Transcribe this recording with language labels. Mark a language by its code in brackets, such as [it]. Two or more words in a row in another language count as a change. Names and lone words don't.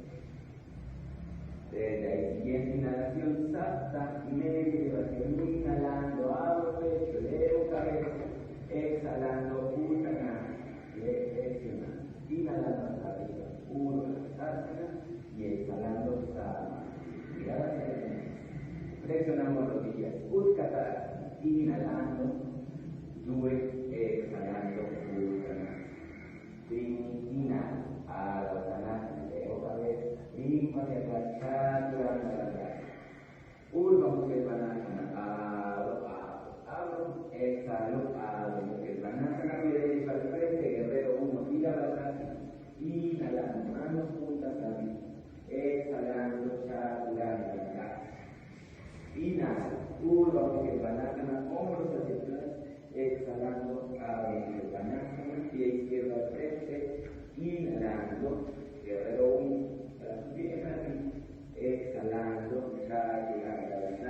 [es] Desde ahí, siguiente inhalación, sapta, media elevación, inhalando, abro pecho, elevo cabeza, exhalando, uttanasana, flexionando, inhalando hasta arriba, urdhva y exhalando sama. Mirada hacia adelante. Flexionamos rodillas, utkatasana, inhalando, due, exhalando, uttanasana. Inhala, Adho Uttanasana, elevo cabeza, brinco hacia atrás, chaturanga. Urdhva Mukha Svanasana, abro, exhalo, Adho Mukha Svanasana, pie derecho al frente, guerrero 1, Virabhadrasana, inhalando, manos juntas arriba, exhalando, chaturanga. Inhala, Urdhva Mukha Svanasana, hombros hacia atrás, exhalando, Adho Mukha Svanasana, pie izquierdo al frente, inhalando, guerrero 1, brazo bien arriba, exhalando, chaturanga.